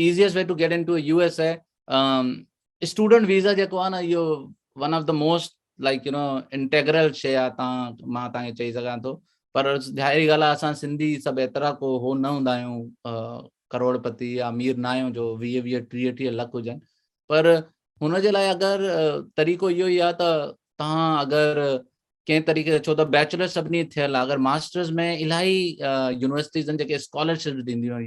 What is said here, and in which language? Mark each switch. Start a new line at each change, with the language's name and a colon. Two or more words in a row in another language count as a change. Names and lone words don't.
English: easiest way to get into USA, student visa
Sindhi: जेको आहे न, इहो
English: one of the most like integral
Sindhi: शइ आहे। मां तव्हांखे चई सघां थो, पर ज़ाहिरी ॻाल्हि आहे असां सिंधी सभु एतिरा को हो न हूंदा आहियूं, करोड़पति या अमीर न आहियूं जो 20-20-30 लख हुजनि। पर हुनजे लाइ अगरि तरीक़ो इहो ई आहे त तव्हां अगरि कंहिं तरीक़े, छो त बैचलर सभिनी थियल आहे, अगरि मास्टर्स में इलाही यूनिवर्सिटीज़ आहिनि जेके स्कॉलरशिप ॾींदियूं आहिनि।